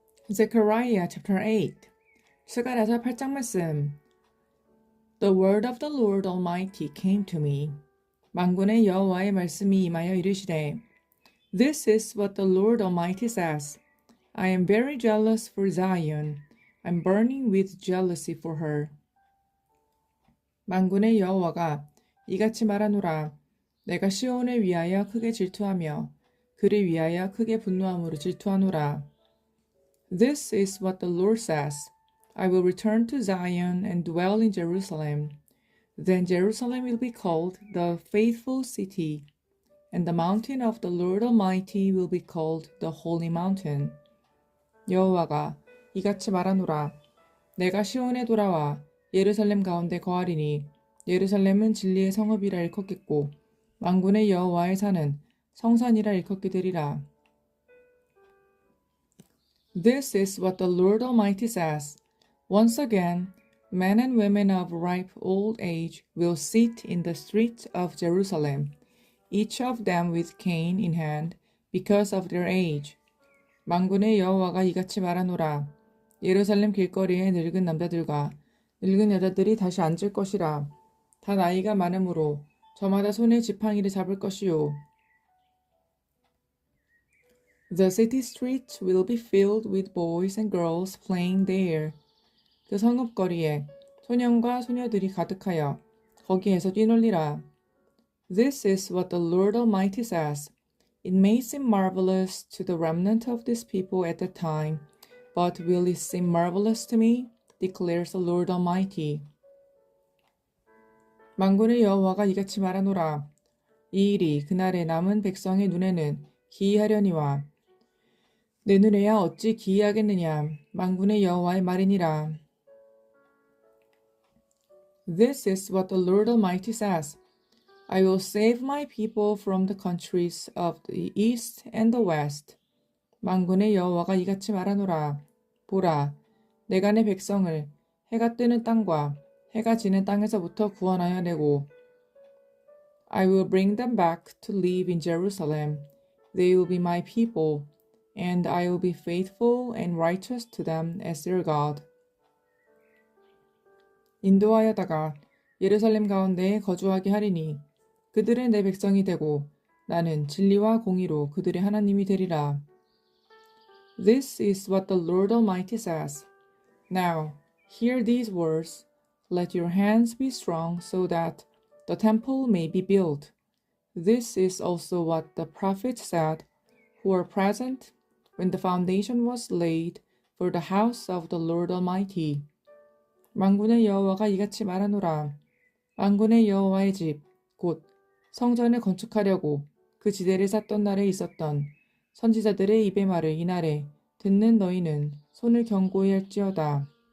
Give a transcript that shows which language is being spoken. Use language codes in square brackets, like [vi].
[en] Zechariah chapter 8 [ko] 스가랴서 8장 말씀. [en] The word of the Lord Almighty came to me. [ko] 만군의 여호와의 말씀이 임하여 이르시되 [en] This is what the Lord Almighty says. I am very jealous for Zion. I'm burning with jealousy for her. [ko] 만군의 여호와가 이같이 말하노라. 내가 시온을 위하여 크게 질투하며 그를 위하여 크게 분노함으로 질투하노라. [en] This is what the Lord says. I will return to Zion and dwell in Jerusalem. Then Jerusalem will be called the faithful city, and the mountain of the Lord Almighty will be called the holy mountain. [ko] 여호와가 이같이 말하노라. 내가 시온에 돌아와 예루살렘 가운데 거하리니 예루살렘은 진리의 성읍이라 일컫겠고 만군의 여호와의 산은 성산이라 일컫게 되리라. [en] This is what the Lord Almighty says. Once again, men and women of ripe old age will sit in the streets of Jerusalem, each of them with cane in hand, because of their age. [ko] 만군의 여호와가 이같이 말하노라. 예루살렘 길거리에 늙은 남자들과 늙은 여자들이 다시 앉을 것이라. 다 나이가 많으므로 저마다 손에 지팡이를 잡을 것이요. [en] The city streets will be filled with boys and girls playing there. [ko] 그 성읍거리에 소년과 소녀들이 가득하여 거기에서 뛰놀리라. [en] This is what the Lord Almighty says. It may seem marvelous to the remnant of this people at the time, but will it seem marvelous to me? declares the Lord Almighty. [ko] 만군의 여호와가 이같이 말하노라. 이 일이 그날에 남은 백성의 눈에는 기이하려니와 내 눈에야 어찌 기이하겠느냐. 만군의 여호와의 말이니라. [en] This is what the Lord Almighty says. I will save my people from the countries of the east and the west. [ko] 만군의 여호와가 이같이 말하노라. 보라, 내가 내 백성을 해가 뜨는 땅과 해가 지는 땅에서부터 구원하여 내고 [en] I will bring them back to live in Jerusalem. They will be my people, and I will be faithful and righteous to them as their God. [ko] 인도하여다가 예루살렘 가운데에 거주하게 하리니 그들은 내 백성이 되고 나는 진리와 공의로 그들의 하나님이 되리라. [en] This is what the Lord Almighty says. Now, hear these words. Let your hands be strong so that the temple may be built. This is also what the prophets said, who were present when the foundation was laid for the house of the Lord Almighty. [ko] 만군의 여호와가 이같이 말하노라. 만군의 여호와의 집, 곧 성전을 건축하려고 그 지대를 쌌던 날에 있었던 선지자들의 입의 말을 이날에 듣는 너희는 손을 견고히 할지어다.